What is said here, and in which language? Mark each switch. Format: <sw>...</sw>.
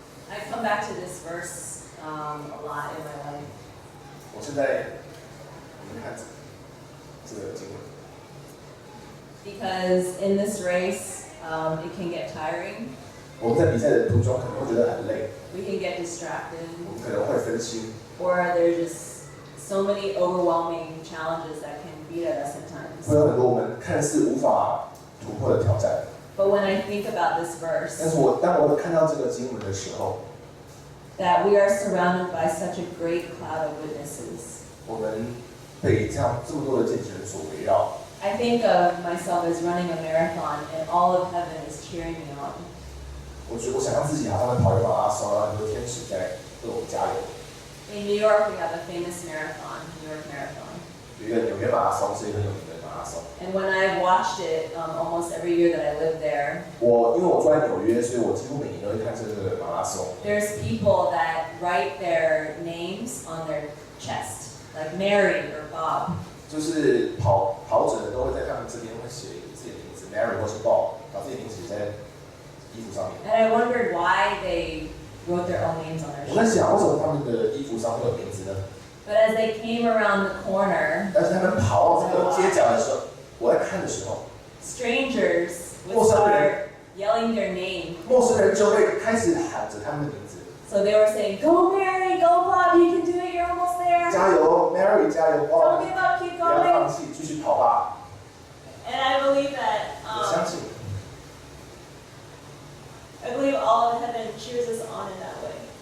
<en>I come back to this verse a lot in my life.</en> <zh>我现在你们看这个经文。</zh> <en>Because in this race, it can get tiring.</en> <zh>我们在比赛的途中可能会觉得很累，</zh> <en>We can get distracted,</en> <zh>我们可能会分心，</zh> <en>or there's just so many overwhelming challenges that can beat at us at times.</en> <zh>会有很多我们看似无法突破的挑战。</zh> <en>But when I think about this</en> <zh>但</zh> <en>verse,</en> <zh>是当我看到这个经文的时候，</zh> <en>that we are surrounded by such a great cloud of witnesses,</en> <zh>我们被这么多的见证人所围绕。</zh> <en>I think of myself as running a marathon and all of heaven is cheering me on.</en> <zh>我想象自己好像在跑一个马拉松，然后很多天使在为我们加油。</zh> <en>In New York, we have a famous marathon, New York Marathon.</en> <zh>有一个纽约马拉松是一个很有名的马拉松。</zh> <en>And when I've watched it almost every year that I lived there,</en> <zh>因为我住在纽约，所以我几乎每年都会看这个马拉松。</zh> <en>there's people that write their names on their chest, like Mary or Bob.</en> <zh>就是跑者都会在他们这边会写自己的名字 ，Mary 或是 Bob， 把自己的名字写在衣服上面。</zh> <en>And I wondered why they wrote their own names on their</en> <zh>我在想，为什么他们的衣服上会有名字呢？</zh> <en>But as they came around the corner,</en> <zh>但是他们跑到这个街角的时候，我在看的时候，</zh> <en>strangers would start yelling their name.</en> <zh>陌生人就会开始喊着他们的名字，</zh> <en>So they were saying, "Go Mary, go Bob, you can do it, you're almost there.</en> <zh>加油 ，Mary， 加油</zh> <en>Don't ，Bob， give up, keep</en> <zh>不要</zh> <en>going."</en> <zh>放弃，继续跑吧。</zh> <en>And I believe that,</en> <zh>我相信，</zh> <en>I believe all of heaven cheers us on in that way.</en>